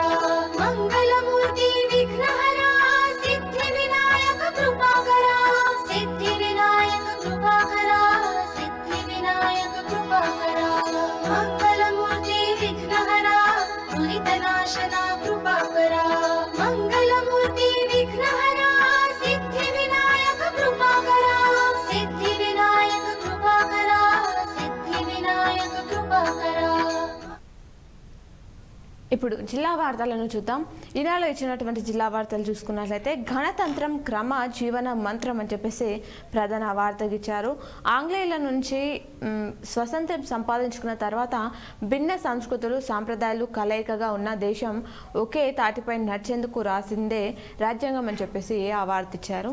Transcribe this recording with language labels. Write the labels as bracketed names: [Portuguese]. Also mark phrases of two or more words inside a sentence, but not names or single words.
[Sanskrit] मंगलमूर्ति विघ्नहरा सिद्धिविनायक कृपाकरा सिद्धिविनायक कृपाकरा सिद्धिविनायक कृपाकरा मंगलमूर्ति विघ्नहरा दुरितनाशना कृपाकरा मंगलमूर्ति विघ्नहरा सिद्धिविनायक कृपाकरा सिद्धिविनायक कृपाकरा सिद्धिविनायक कृपाकरा। [Telugu] ఇప్పుడు జిల్లా వార్తలను చూద్దాం. ఈనాడు ఇచ్చినటువంటి జిల్లా వార్తలు చూసుకున్నట్లయితే గణతంత్రం క్రమ జీవన మంత్రం అని చెప్పేసి ప్రధాన వార్తగా ఇచ్చారు. ఆంగ్లేయుల నుంచి స్వతంత్రం సంపాదించుకున్న తర్వాత భిన్న సంస్కృతులు సాంప్రదాయాలు కలయికగా ఉన్న దేశం ఒకే తాటిపై నడిచేందుకు రాసిందే రాజ్యాంగం అని చెప్పేసి ఆ వార్త ఇచ్చారు.